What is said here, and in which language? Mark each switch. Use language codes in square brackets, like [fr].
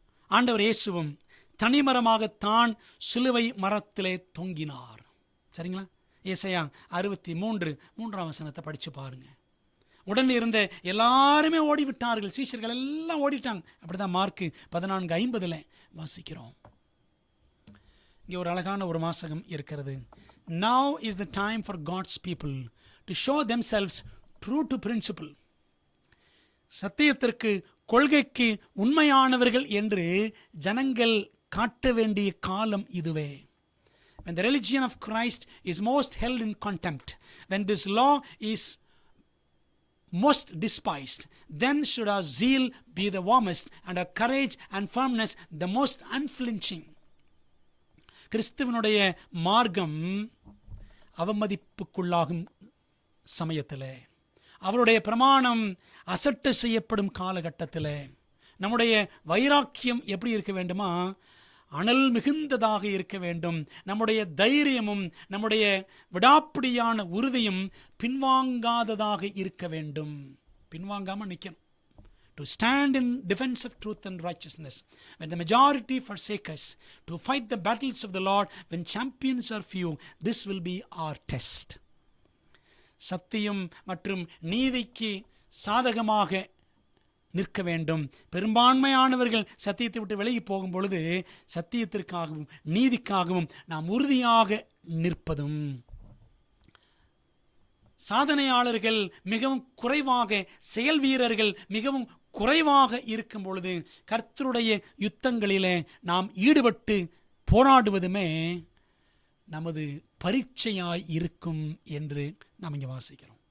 [ta] ஆண்டவர் இயேசுவும் தனிமரமாகத்தான் சிலுவை மரத்திலே தொங்கினார். சரிங்களா? ஏசாயா 63:3 படித்து பாருங்க. உடன் இருந்த எல்லாருமே ஓடிவிட்டார்கள். சீஷர்கள் எல்லாம் ஓடிட்டாங்க. அப்படிதான் மார்க்கு 14:50 வாசிக்கிறோம். இங்கே ஒரு அழகான ஒரு வாசகம் இருக்கிறது. [en] Now is the time for God's people to show themselves true to principle. [ta] சத்தியத்திற்கு, கொள்கைக்கு உண்மையானவர்கள் என்று ஜனங்கள் காட்ட வேண்டிய காலம் இதுவே. [en] When the religion of Christ is most held in contempt, when this law is most despised, then should our zeal be the warmest and our courage and firmness the most unflinching. [ta] கிறிஸ்துவனுடைய மார்க்கம் அவமதிப்புக்குள்ளாகும் சமயத்தில், அவருடைய பிரமாணம் அசட்டை செய்யப்படும் காலகட்டத்தில் நம்முடைய வைராக்கியம் எப்படி இருக்க வேண்டுமா? அனல் மிகுந்ததாக இருக்க வேண்டும். நம்முடைய தைரியமும் நம்முடைய விடாப்பிடியான உறுதியும் பின்வாங்காததாக இருக்க வேண்டும். பின்வாங்காமல் நிற்கணும். [en] To stand in defense of truth and righteousness when the majority forsake us, to fight the battles of the Lord when champions are few. This will be our test. [ta] சத்தியம் மற்றும் நீதிக்கு சாதகமாக நிற்க வேண்டும். பெரும்பான்மையானவர்கள் சத்தியத்தை விட்டு விலகி போகும் பொழுது சத்தியத்திற்காகவும் நீதிக்காகவும் நாம் உறுதியாக நிற்பதும், சாதனையாளர்கள் மிகவும் குறைவாக, செயல் வீரர்கள் மிகவும் குறைவாக இருக்கும் பொழுது கர்த்தருடைய யுத்தங்களிலே நாம் ஈடுபட்டு போராடுவதுமே நமது பரீட்சையாய் இருக்கும் என்று நாம் இங்கே வாசிக்கிறோம்.